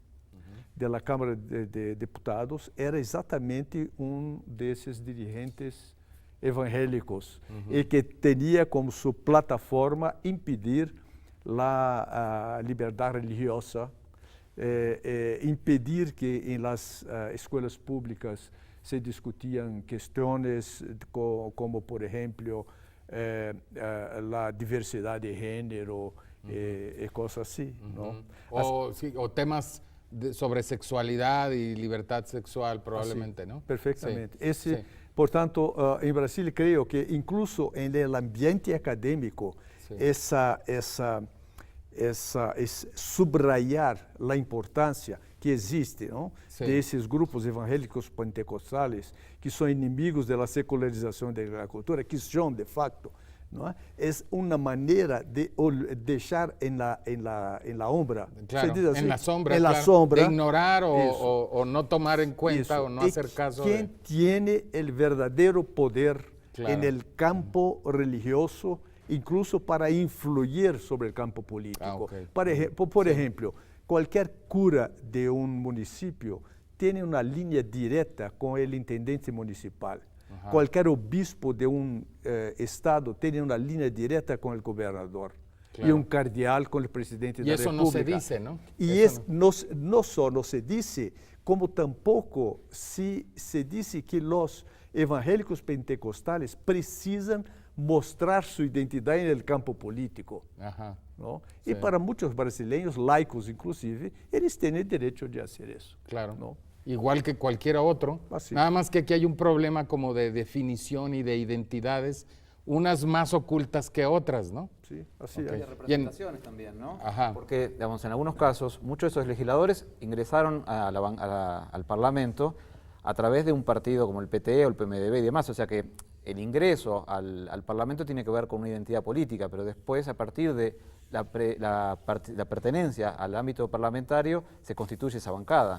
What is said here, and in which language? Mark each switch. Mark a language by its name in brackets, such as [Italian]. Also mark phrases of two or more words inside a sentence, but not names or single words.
[Portuguese] da Câmara de Deputados era exatamente desses dirigentes evangélicos e que tinha como sua plataforma impedir a liberdade religiosa, impedir que em las escolas públicas se discutiam questões como, por exemplo, a diversidade de gênero e coisas assim. Não? [Spanish] O temas sobre sexualidad y libertad sexual probablemente, ¿no? Perfectamente. Sí, sí. [Portuguese] Portanto, em Brasil, creio que incluso no ambiente acadêmico, [Spanish] Sí. [Portuguese] subrayar a importância que existe, não? [Spanish] Sí. [Portuguese] Desses grupos evangélicos pentecostales que são inimigos da secularização da cultura, que são de facto, não é? É uma maneira de deixar em [Spanish] la sombra, Claro, [Portuguese] se diz assim, [Spanish] en la sombra, en la claro, sombra, de ignorar Eso. o no tomar en cuenta Eso. o no Y hacer caso ¿Quién de... tiene el verdadero poder Claro. en el campo religioso, incluso para influir sobre el campo político? Ah, ok. Por ejemplo, cualquier cura de un municipio tiene una línea directa con el intendente municipal. Ajá. Cualquier obispo de un estado tiene una línea directa con el gobernador. Claro. Y un cardeal con el presidente de Y la eso República. no se dice, ¿no? Y Eso no solo se dice, como tampoco se dice que los evangélicos pentecostales [Portuguese] precisam mostrar sua identidade no campo político. [Spanish] Ajá. [Portuguese] Não? [Spanish] Sí. [Portuguese] E para muitos brasileiros, laicos inclusive, eles têm o direito de fazer isso. [Spanish] Claro. [Portuguese] Não? [Spanish] igual que cualquier otro, Así. nada más que aquí hay un problema como de definición y de identidades, unas más ocultas que otras, ¿no? Sí, así Ok. es. Y de representaciones también, ¿no? Ajá. Porque, digamos, en algunos casos, muchos de esos legisladores ingresaron al Parlamento a través de un partido como el PTE o el PMDB y demás, o sea que el ingreso al Parlamento tiene que ver con una identidad política, pero después, a partir de la pertenencia al ámbito parlamentario, se constituye esa bancada.